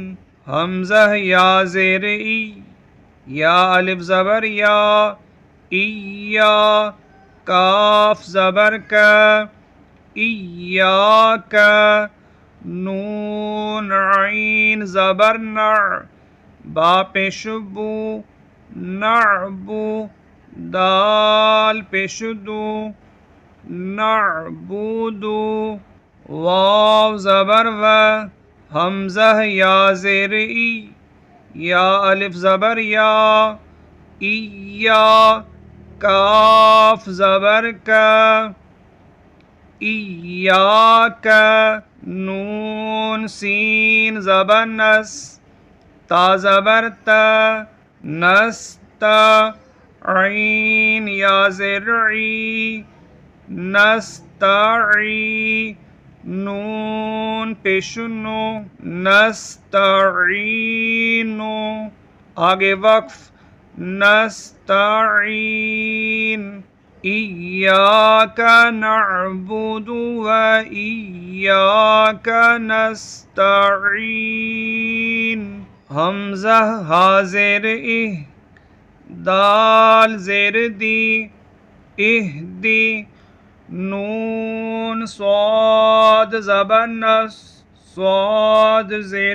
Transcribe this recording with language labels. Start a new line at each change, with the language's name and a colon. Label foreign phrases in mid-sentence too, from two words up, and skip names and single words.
Urdu: حمزہ یا زیر ای، یا الف زبر یا، ایا کاف زبر کا، ایاک نون عین زبر نع، با پیشبو، نعبو دال پیشدو، نعبودو واو زبر و، حمزہ یا زیر ای، یا الف زبر یا، ایا کاف زبر کا، ایاک نون سین زبر نس، تا زبر تا، نستا عین یا زرعی، نستعی نون پیشنو، نستعینو۔ آگے وقف،
Arabic: نستعین ایاک نعبد و ایاک نستعین۔
Urdu: حمزہ حاضر دال زیر دی، اہدی نون صاد زبر نس صاد زیر